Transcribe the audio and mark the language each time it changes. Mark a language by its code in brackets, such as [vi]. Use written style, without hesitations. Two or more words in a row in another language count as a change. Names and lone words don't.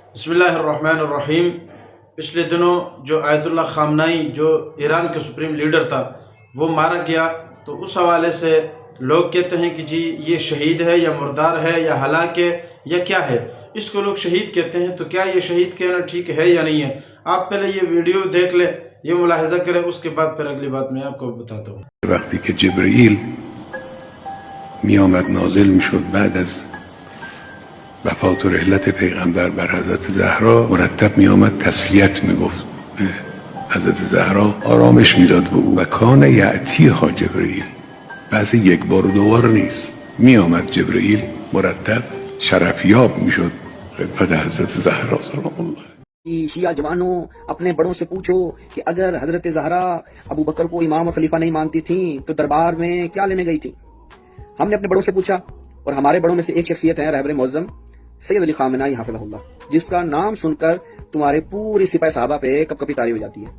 [ar] بسم اللہ الرحمن الرحیم۔ [ur] پچھلے دنوں جو آیت اللہ خامنائی جو ایران کے [en] supreme leader [ur] تھا وہ مارا گیا، تو اس حوالے سے لوگ کہتے ہیں کہ جی یہ شہید ہے یا مردار ہے یا ہلاک ہے یا کیا ہے۔ اس کو لوگ شہید کہتے ہیں، تو کیا یہ شہید کہنا ٹھیک ہے یا نہیں ہے؟ آپ پہلے یہ ویڈیو دیکھ لیں، یہ ملاحظہ کریں، اس کے بعد پھر اگلی بات میں آپ کو بتاتا ہوں۔ [fa] وقتی که جبرئیل می آمد نازل می شد بعد از وفات و رحلت پیغمبر بر حضرت زهرا، مرتب می آمد تسلیت می گفت به حضرت زهرا، آرامش می داد به او. [ar] و کان یأتیها جبرئیل، [fa] بعضی یک بار و دو بار نیست، می آمد جبرئیل مرتب شرفیاب می شد خدمت حضرت زهرا [ar] سلام الله۔ [ur] شیعہ جوانوں، اپنے بڑوں سے پوچھو کہ اگر حضرت زہرا ابو بکر کو امام اور خلیفہ نہیں مانتی تھیں تو دربار میں کیا لینے گئی تھی؟ ہم نے اپنے بڑوں سے پوچھا، اور ہمارے بڑوں میں سے ایک شخصیت ہے رہبر معظم سید علی خامنائی [ar] حافظہ اللہ، [ur] جس کا نام سن کر تمہارے پوری سپاہ صحابہ پہ کب کبھی طاری ہو جاتی ہے۔